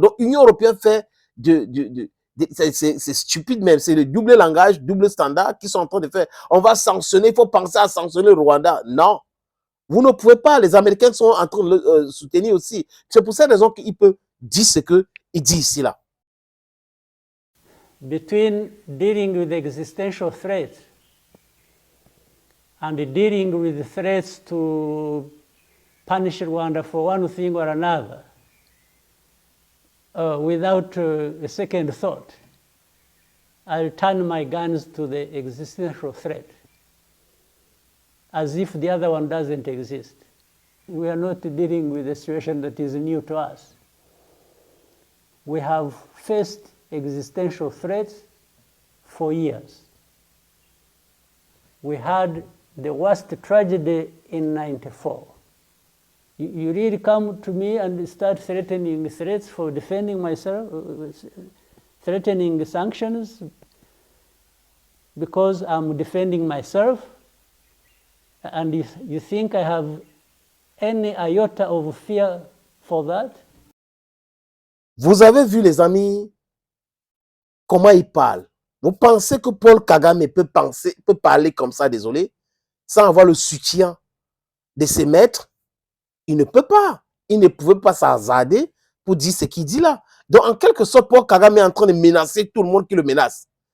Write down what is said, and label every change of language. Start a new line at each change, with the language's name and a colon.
French: Donc, l'Union européenne fait c'est stupide même, c'est le double langage, double standard qu'ils sont en train de faire. On va sanctionner, il faut penser à sanctionner le Rwanda. Non, vous ne pouvez pas, les Américains sont en train de le soutenir aussi. C'est pour cette raison qu'il peut dire ce qu'il dit ici là.
English: Between dealing with existential threats and dealing with the threats to punish Rwanda for one thing or another, without a second thought, I'll turn my guns to the existential threat, as if the other one doesn't exist. We are not dealing with a situation that is new to us. We have faced existential threats for years. We had the worst tragedy in '94. You really come to me and start threatening threats for defending myself, threatening sanctions because I'm defending myself, and you think I have any iota of fear for that?
French: Vous avez vu, les amis, comment il parle. Vous pensez que Paul Kagame peut parler comme ça, désolé, sans avoir le soutien de ses maîtres? Il ne peut pas. Il ne pouvait pas s'hasarder pour dire ce qu'il dit là. Donc, en quelque sorte, Paul Kagame est en train de menacer tout le monde qui le menace.